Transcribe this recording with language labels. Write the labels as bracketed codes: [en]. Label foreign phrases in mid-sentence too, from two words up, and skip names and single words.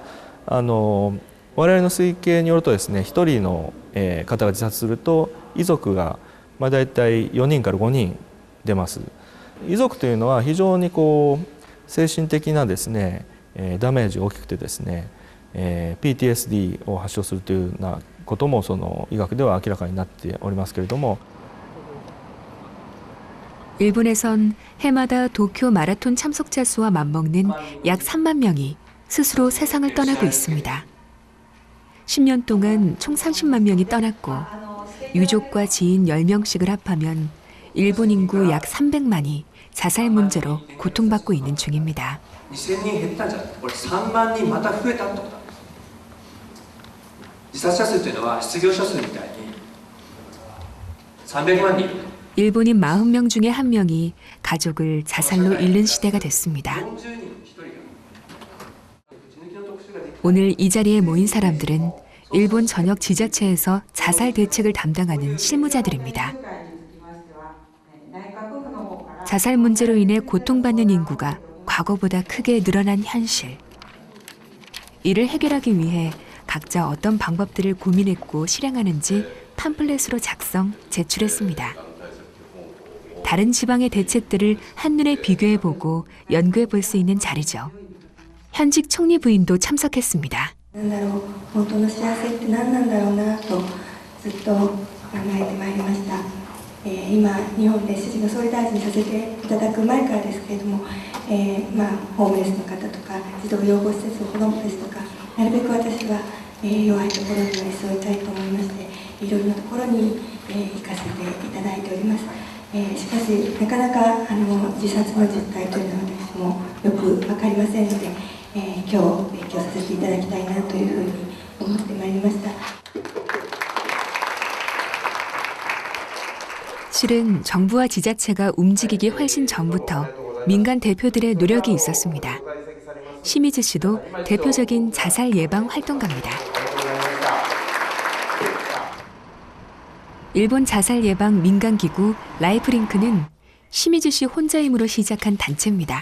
[ja] 我々の推計によるとですね、1人の方が自殺すると遺族がだいたい4人から5人出ます。遺族というのは非常に精神的なですねダメージが大きくてですね、PTSD を発症するというようなこともその医学では明らかになっておりますけれども、 [ko] 일본에선 해마다 도쿄 마라톤 참석자 수와 맞먹는 약 3만 명이 스스로 세상을 떠나고 있습니다. 10년 동안 총 30만 명이 떠났고 유족과 지인 10명씩을 합하면 일본 인구 약 300만이 자살 문제로 고통받고 있는 중입니다. [ja] 2000 人減ったんじゃなくて、これ3万人また増えたってことなんです。自殺者数というのは失業者数みたいに300万人いる。 [ko] 일본인 40명 중에 1명이 가족을 자살로 잃는 시대가 됐습니다. 오늘 이 자리에 모인 사람들은 일본 전역 지자체에서 자살 대책을 담당하는 실무자들입니다. 자살 문제로 인해 고통받는 인구가 과거보다 크게 늘어난 현실. 이를 해결하기 위해 각자 어떤 방법들을 고민했고 실행하는지 팜플렛으로 작성, 제출했습니다. 다른 지방의 대책들을 한눈에 비교해보고 연구해볼 수 있는 자리죠. 현직 총리 부인도 참석했습니다. [ja] 本当の幸せって何なんだろうなとずっと考えてまいりました。今日本で主人が総理大臣させていただく前からですけれども、 ホームレスの方とか児童養護施設の子どもですとか、なるべく私は、弱いところに寄り添いたいと思いまして、いろいろなところに、行かせていただいております。しかしなかなか自殺の実態というのは私もよく分かりませんので、今日勉強させていただきたいなというふうに思ってまいりました。 [ko] 실은 정부와 지자체가 움직이기 훨씬 전부터 민간 대표들의 노력이 있었습니다. 시미즈 씨도 대표적인 자살 예방 활동가입니다. 일본 자살 예방 민간기구 라이프링크는 시미즈 씨 혼자 힘으로 시작한 단체입니다.